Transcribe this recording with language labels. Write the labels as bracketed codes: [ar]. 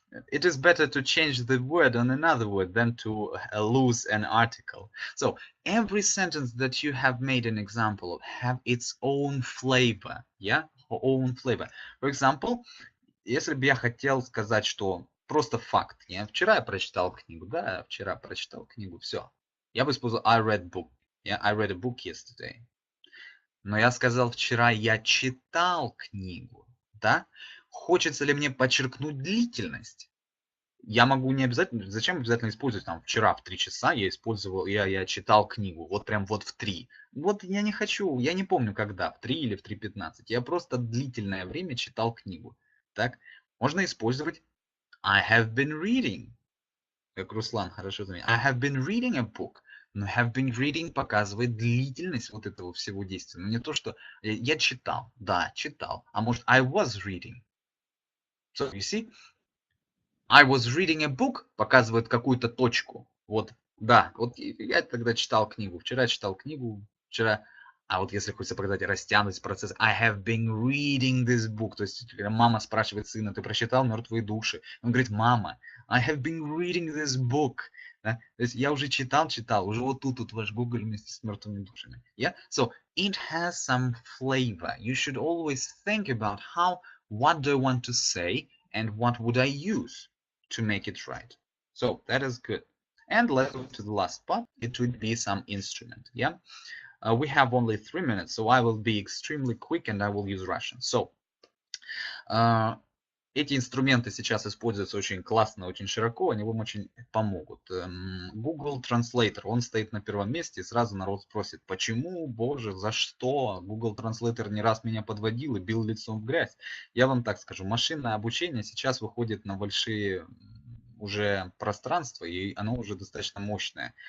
[en] It is better to change the word on another word than to lose an article. So every sentence that you have made an example of have its own flavor, yeah, own flavor. For example, [ru] если бы я хотел сказать, что просто факт, вчера я прочитал книгу, да, вчера прочитал книгу, все. Я бы использовал [en] I read book, yeah, I read a book yesterday. [ru] Но я сказал вчера я читал книгу, да? Хочется ли мне подчеркнуть длительность? Я могу не обязательно, зачем обязательно использовать там вчера в 3 часа я использовал, я читал книгу, вот прям вот в 3. Вот я не хочу, я не помню когда, в 3 или в 3:15. Я просто длительное время читал книгу. Так, можно использовать [en] I have been reading. [ru] Как Руслан хорошо заметил. [en] I have been reading a book. [ru] Но [en] have been reading [ru] показывает длительность вот этого всего действия. Но не то, что я читал. Да, читал. А может [en] I was reading. So, you see, I was reading a book [ru] показывает какую-то точку. Вот, да, вот я тогда читал книгу. Вчера читал книгу, вчера. А вот если хочется показать растянутость процесса, [en] I have been reading this book. [ru] То есть, когда мама спрашивает сына, ты прочитал «Мертвые души»? Он говорит, мама, [en] I have been reading this book. [ru] Да? То есть, я уже читал, уже вот тут ваш Google вместе с мертвыми душами. [en] Yeah? So, it has some flavor. You should always think about what do I want to say and what would I use to make it right. So, that is good. And let's go to the last part. It would be some instrument. Yeah. We have only 3 minutes, so I will be extremely quick and I will use Russian. So, [ru] эти инструменты сейчас используются очень классно, очень широко, они вам очень помогут. Google Translator, он стоит на первом месте, и сразу народ спросит, почему, боже, за что? Google Translator не раз меня подводил и бил лицом в грязь. Я вам так скажу, машинное обучение сейчас выходит на большие уже пространства, и оно уже достаточно мощное.